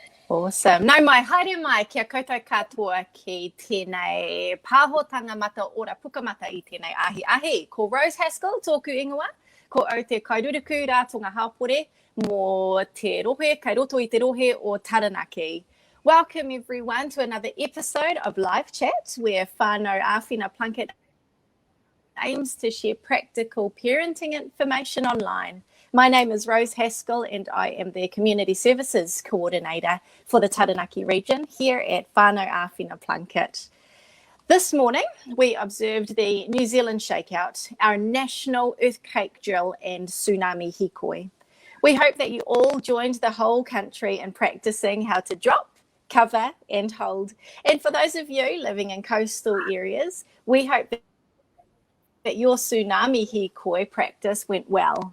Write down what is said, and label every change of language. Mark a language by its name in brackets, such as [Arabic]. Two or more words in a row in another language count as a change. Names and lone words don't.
[English] Awesome. [Māori] Nau mai, haere mai, kia koutou katoa ki tēnei pāhotanga mata ora pukamata I tēnei ahi. Ko Rose Haskell, tōku ingoa, ko au te kairuruku rātonga hapore, mō te rohe, kai roto I te rohe o Taranaki. [English] Welcome everyone to another episode of Live Chat, where whānau āwhina Plunket aims to share practical parenting information online. My name is Rose Haskell and I am the Community Services Coordinator for the Taranaki region here at whānau āwhina Plunket. This morning, we observed the New Zealand ShakeOut, our national earthquake drill and tsunami hikoi. We hope that you all joined the whole country in practicing how to drop, cover and hold. And for those of you living in coastal areas, we hope that your tsunami hikoi practice went well.